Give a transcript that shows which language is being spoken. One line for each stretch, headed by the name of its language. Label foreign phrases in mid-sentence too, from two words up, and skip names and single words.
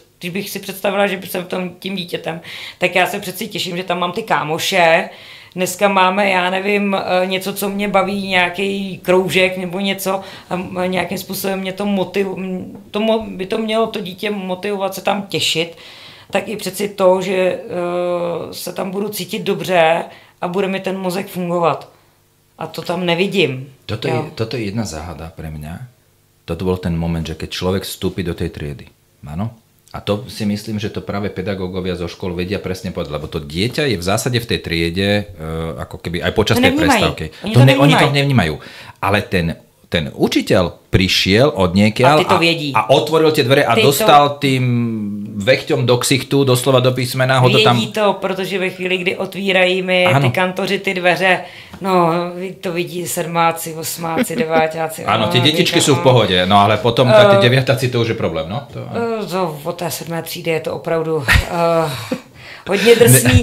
Czech: Když bych si představila, že jsem tím dítětem, tak já se přeci těším, že tam mám ty kámoše, Dneska máme, já nevím, něco, co mě baví, nějaký kroužek nebo něco a nějakým způsobem mě to by to mělo to dítě motivovat se tam těšit, tak i přeci to, že se tam budu cítit dobře a bude mi ten mozek fungovat. A to tam nevidím.
Slovak: Toto je jedna záhada pre mňa. Toto bol ten moment, že keď človek vstúpi do tej triedy. Áno? A to si myslím, že to práve pedagógovia zo škôl vedia presne povedať, lebo to dieťa je v zásade v tej triede ako keby aj počas tej prestávky. Oni to nevnímajú. Ale ten učiteľ prišiel od niekiaľ a otvoril tie dvere a dostal tým vechťom do ksichtu, doslova do písmena.
Czech: Vědí to, protože ve chvíli, kdy otvírají mi ty kantoři ty dveře, no to vidí sedmáci, osmáci, deváťáci. Ano, ty dětičky jsou v pohodě, no ale potom ty devětáci to už je problém, no? Od té 7. třídy je to opravdu hodně drsný.